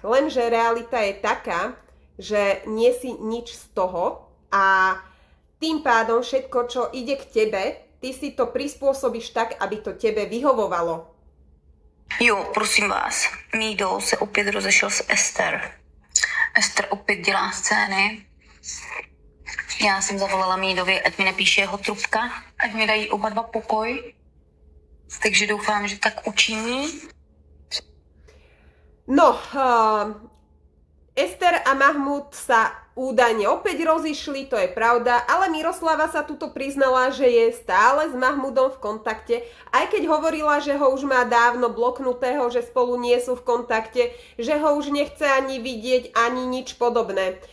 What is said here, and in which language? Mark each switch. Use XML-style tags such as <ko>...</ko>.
<sk>Lenže realita je taká, že nie si nič z toho a tým pádom všetko, čo ide k tebe, ty si to prispôsobíš tak, aby to tebe vyhovovalo.</sk> <cs>Jo, prosím vás, Mído se opět rozešel s Ester. Ester opět dělá scény. Já jsem zavolala Mídovi, ať mi nepíše jeho trubka, ať mi dají oba dva pokoj. Takže doufám, že tak učiní.</cs> <sk>No, Ester a Mahmud sa údajne opäť rozišli, to je pravda, ale Miroslava sa tuto priznala, že je stále s Mahmudom v kontakte, aj keď hovorila, že ho už má dávno bloknutého, že spolu nie sú v kontakte, že ho už nechce ani vidieť, ani nič podobné.</sk>